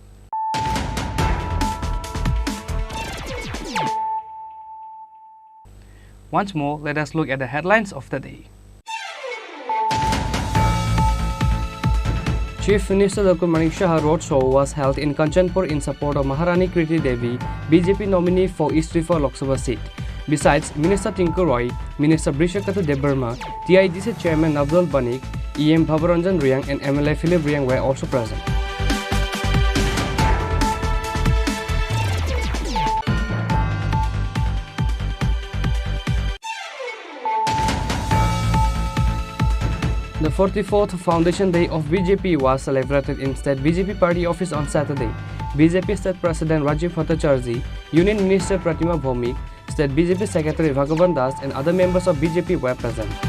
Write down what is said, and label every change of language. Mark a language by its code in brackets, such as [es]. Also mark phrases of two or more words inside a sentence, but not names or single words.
[en] Once more, let us look at the headlines of the day. Chief Minister Dr. Manik Shah Roadshow was held in Kanchanpur in support of Maharani Kriti Devi, BJP nominee for East Tripura Lok Sabha seat. Besides, Minister Tinku Roy, Minister Brishakatu Debarma, TIDC Chairman Abdul Banik, EM Bhabaranjan Riang and MLA Philip Riang were also present. The 44th Foundation Day of BJP was celebrated in State BJP Party Office on Saturday. BJP State President Rajiv Bhattacharjee, Union Minister Pratima Bhaumik, State BJP Secretary Bhagavan Das and other members of BJP were present.